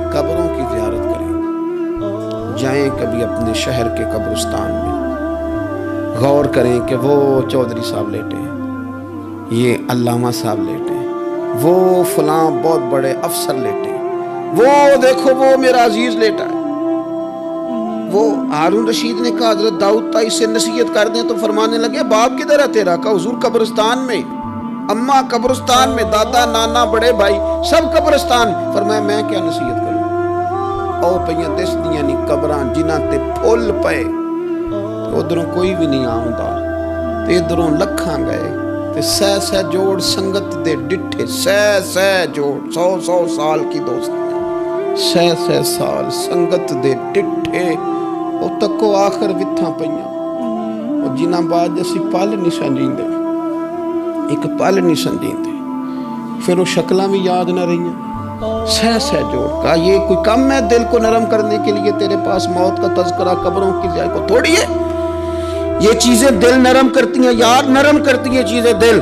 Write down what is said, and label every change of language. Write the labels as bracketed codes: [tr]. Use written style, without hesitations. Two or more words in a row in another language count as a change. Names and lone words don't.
[ur] قبروں کی زیارت کریں، جائیں کبھی اپنے شہر کے قبرستان میں، غور کریں کہ وہ چودھری صاحب لیٹے ہیں، یہ علامہ صاحب لیٹے ہیں، وہ فلاں بہت بڑے افسر لیٹے ہیں، وہ دیکھو وہ میرا عزیز لیٹا ہے۔ وہ ہارون رشید نے کہا حضرت داؤد تائی سے نصیحت کر دیں، تو فرمانے لگے باپ کدھر ہے تیرا؟ کہا حضور قبرستان میں، اماں قبرستان میں، دادا نانا بڑے بھائی سب قبرستان۔ فرمایا میں کیا نصیحت کروں؟ [pa] او پئیاں دس دیاں نہیں قبراں جنہاں تے پھول پئے، ادھروں کوئی بھی نہیں آؤندا تے ادھروں لکھاں گئے تے سہ سہ جوڑ سنگت دے ڈٹھے، سہ سہ جوڑ 100 سال کی دوستیاں، سہ سہ سال سنگت دے ڈٹھے، او تکو آخر وتھاں پئیاں، او جنہاں بعد اسی پل نہیں سمجھیندے، ایک پل نہیں سمجھیندے، پھر وہ شکلاں بھی یاد نہ رہیاں، سہ سہ جوڑ۔ [ur] کہا یہ کوئی کم ہے دل کو نرم کرنے کے لیے؟ تیرے پاس موت کا تذکرہ قبروں کی جائے کو تھوڑی ہے؟ یہ چیزیں دل نرم کرتی ہیں، یاد نرم کرتی ہیں چیزیں دل۔